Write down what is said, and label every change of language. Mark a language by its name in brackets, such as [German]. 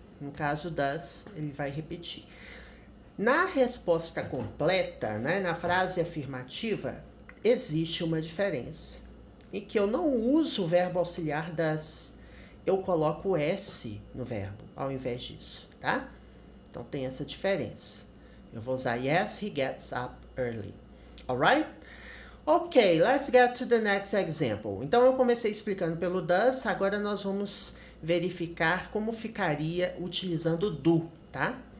[Portuguese] No caso, does, ele vai repetir. Na resposta completa, né, na frase afirmativa, existe uma diferença. Em que eu não uso o verbo auxiliar does, eu coloco S no verbo, ao invés disso, tá? Então, tem essa diferença. Eu vou usar [English] yes, he gets up early. Alright? Ok, let's get to the next example. [Portuguese] Então, eu comecei explicando pelo does, agora nós vamos verificar como ficaria utilizando do, tá?